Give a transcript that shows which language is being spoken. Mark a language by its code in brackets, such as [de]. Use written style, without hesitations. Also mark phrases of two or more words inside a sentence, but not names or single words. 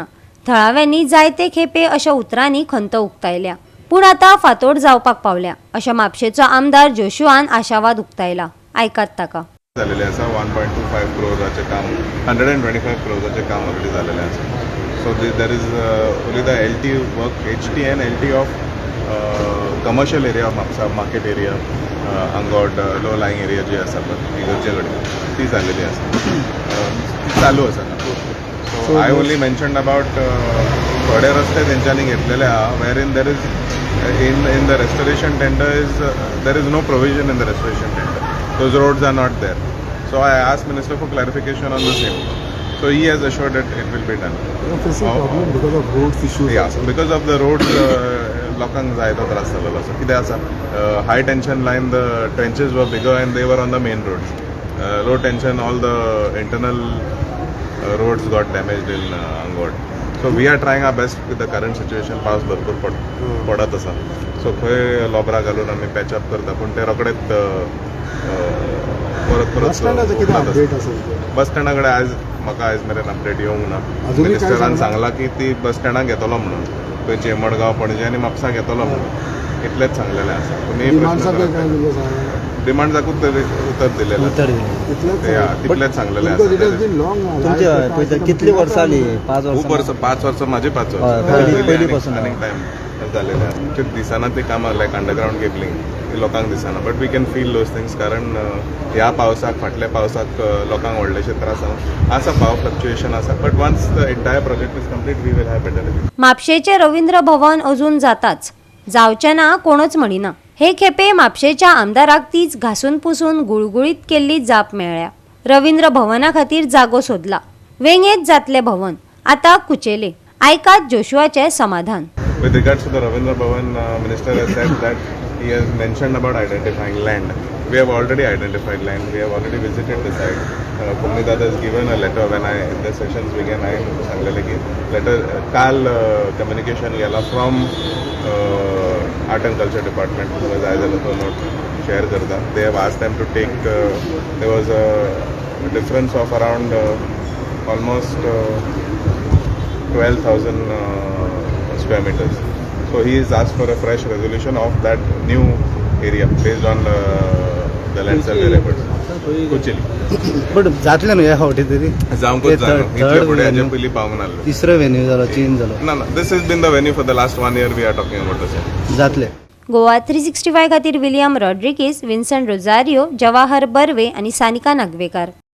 [kok] थळाव्यांनी जायते खेपे अशा उतरांनी खंत उक्तायल्या, पूण आता फातोड जावपाक पावल्या अशें म्हापशेचो आमदार जोशुआन आशावाद उक्तायला। आयकात ताका। झालेले आसा 1.25 करोडाचे काम 125 करोडाचे काम ऑलरेडी झालेले आसा। [en] So there is only the LT work HT and LT of commercial area of Mhapsa market area Angod low lying area [kok] जी आसा पळय इगर्जे कडेन ती जालेली आसा, ती चालू आसा। [en] So I only mentioned about [kok] थोडे रस्ते तेंच्यांनी घेतलेले आहा [en] where in there is in the restoration tender is there is no provision in the restoration tender. Those roads are not there. So I asked Minister for clarification on the same. So he has assured that it will be done. You're facing problem because of roads issues. Yeah, so because of the roads, [kok] लोकांक जायतो त्रास जालेलो आसा। कितें आसा, [en] high tension line, the trenches were bigger and they were on the main roads. Low tension, all the internal roads got damaged in Angod. So we are trying our best with the current situation. [kok] पावस भरपूर पडत आसा, सो खंय लोबरा घालून आमी [en] patch up [kok] करता, पूण ते रोखडेच परत बस स्टँडा कडेन म्हाका आयज मेरेन अपडेट येवंक ना। मिनिस्टरान सांगला की ती बस स्टँडाक घेतलो म्हणून, खंयचे मडगांव पणजे आनी म्हापसा घेतलो म्हणून, इतलेंच सांगलेलें आसा। तुमी डिमांड्साकूच उतर दिलेलें, तितलेंच सांगलेलें आसा। कितली वर्सां जाली? 5 वर्सां 5 वर्सां माझी 5 वर्सां पयलीं पासून टायम जालेले आसा। दिसना ते कामां लायक [en] underground cabling [kok] लोकांक दिसना, [en] But we can feel those things, [kok] कारण ह्या पावसाक फाटल्या पावसाक लोकांक व्हडलेशे त्रास आसा, [en] power fluctuation [kok] आसा, [en] but once the entire project is complete we will have better. [kok] म्हापशेचे रवींद्र भवन अजून जाताच, जावचें ना कोणच म्हणिना। हे खेपे म्हापशेच्या आमदाराक तीच घासून पुसून गुळगुळीत केल्ली जाप मेळ्ळ्या। रवींद्र भवना खातीर जागो सोदला, वेंगेच जातले भवन, आता कुचेले। आयकात जोशुआचे समाधान। [en] With regards to the Ravindra Bhavan, Minister has said that he has mentioned about identifying land. We have already identified land. We have already visited the site. Kumnidada has given a letter when in the sessions began. [kok] I सांगलेले की letter काल communication गेला [en] from Art and Culture Department because I [kok] जालो तो [en] note share [kok] करता. [en] They have asked them to take. There was a difference of around almost 12,000 square meters. So he has asked for a fresh resolution of that new area based on the land survey records. [kok] Kuchili. बट जातले न्हू ह्या फावटी तरी? जावंकूच जाय, इतले फुडें हाजे पयलीं पावंक नासलें। तिसरो वेन्यू जालो, चेंज जालो? ना, [en] this has been the venue for the last 1 year. We are talking about the same. [kok] जातले। गोवा 365 खातीर विलियम रॉड्रिगीस, विन्संट रोजारियो, जवाहर बर्वे आणि सानिका नागवेकर।